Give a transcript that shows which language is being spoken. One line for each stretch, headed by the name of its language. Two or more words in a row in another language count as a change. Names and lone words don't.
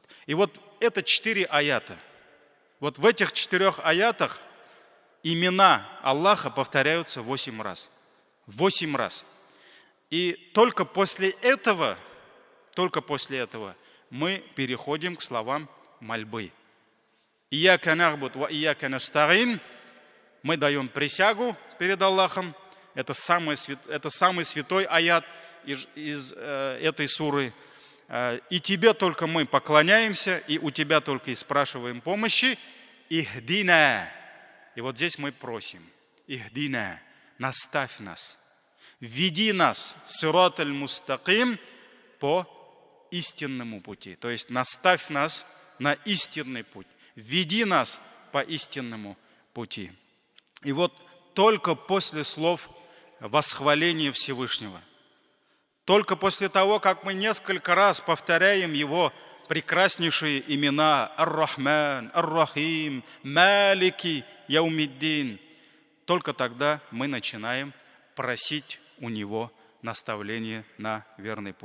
Russian: И вот это 4 аята. Вот в этих 4 аятах имена Аллаха повторяются 8 раз. 8 раз. И только после этого мы переходим к словам мольбы.
Arabic: إياك نعبد وإياك نستعين.
Russian: Мы даем присягу перед Аллахом. Это самый святой аят из этой суры. И тебе только мы поклоняемся, и у тебя только и спрашиваем помощи. Ихдина. И вот здесь мы просим. Ихдина. Наставь нас. Веди нас.
Arabic: صراط المستقيم.
Russian: По истинному пути. То есть наставь нас на истинный путь. Веди нас по истинному пути. И вот только после слов восхваления Всевышнего, только после того, как мы несколько раз повторяем Его прекраснейшие имена Ар-Рахман, Ар-Рахим, Малики, Яумиддин, только тогда мы начинаем просить у Него наставление на верный путь.